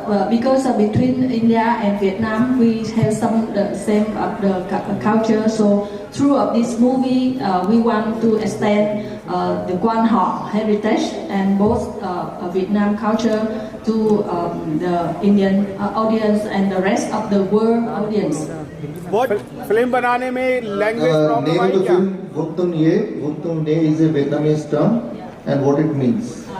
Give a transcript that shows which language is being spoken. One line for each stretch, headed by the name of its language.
English: Because between India and Vietnam we have some same the culture, so throughout this movie we want to extend the Quan Họ heritage and both Vietnam culture to the Indian audience and the rest of the world audience.
Hindi: Film बनाने में language problem आई क्या?
English: Vung Tum Ne is a Vietnamese term and what it means.